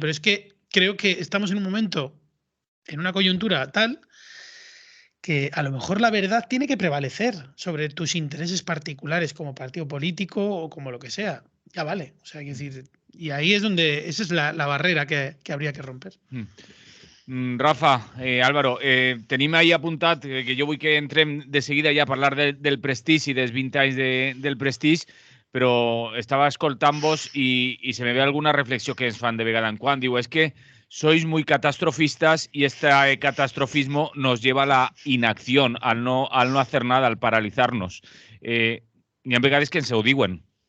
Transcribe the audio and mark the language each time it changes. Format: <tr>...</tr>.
<es>Pero es que creo que estamos en un momento, en una coyuntura tal, que a lo mejor la verdad tiene que prevalecer sobre tus intereses particulares como partido político o como lo que sea. Ya vale. O sea, decir, y ahí es donde, esa es la barrera que habría que romper.</es> <ca>Rafa, Álvaro, tenim ahí apuntat que jo vull que entrem de seguida ja a parlar del Prestige i dels 20 anys del Prestige, però estava escoltant-vos i se me ve alguna reflexió que ens fan de vegada en quan. Diu, és que</ca> <es>sois muy catastrofistas y este catastrofismo nos lleva a la inacción, al no hacer nada, al paralizarnos.</es> <ca>N'hi ha vegades que ens ho diuen.</ca>